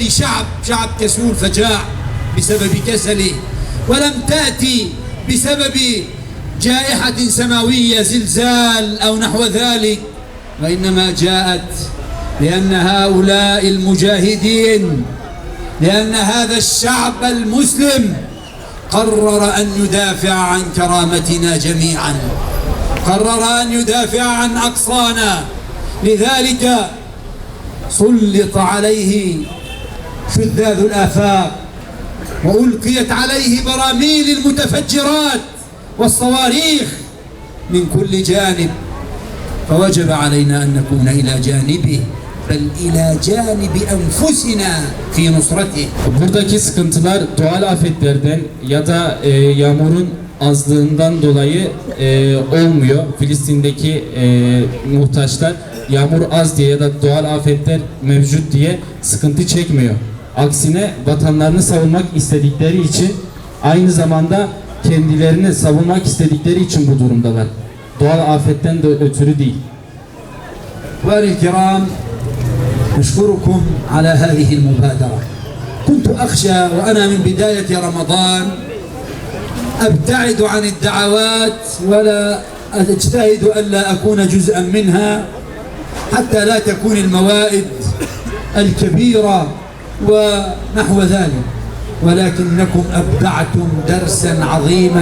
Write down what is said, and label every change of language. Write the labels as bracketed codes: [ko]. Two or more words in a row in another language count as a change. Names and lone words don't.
[ar] شعب كسول فجاع بسبب كسله ولم تأتي بسبب جائحة سماوية زلزال أو نحو ذلك وإنما جاءت لأن هؤلاء المجاهدين لأن هذا الشعب المسلم قرر أن يدافع عن كرامتنا جميعا قرر أن يدافع عن أقصانا لذلك سلط عليه شذاذ الآفاق وألقيت عليه براميل المتفجرات والصواريخ من كل جانب، فوجب علينا أن نكون إلى جانبه بل إلى جانب أنفسنا في نصرة. [tr] Buradaki sıkıntılar doğal afetlerden ya da yağmurun azlığından dolayı olmuyor. Filistin'deki muhtaçlar yağmur az diye ya da doğal afetler mevcut diye sıkıntı çekmiyor. Aksine vatanlarını savunmak istedikleri için, aynı zamanda kendilerini savunmak istedikleri için bu durumdalar. Doğal afetten de ötürü değil. [ar] والكرام نشكركم على هذه المبادرة. كنت أخشى وأنا من بداية رمضان أبتعد عن الدعوات ولا أجتهد ألا أكون جزءا منها حتى لا تكون الموائد الكبيرة ونحو ذلك، ولكنكم أبدعتم درسا عظيما.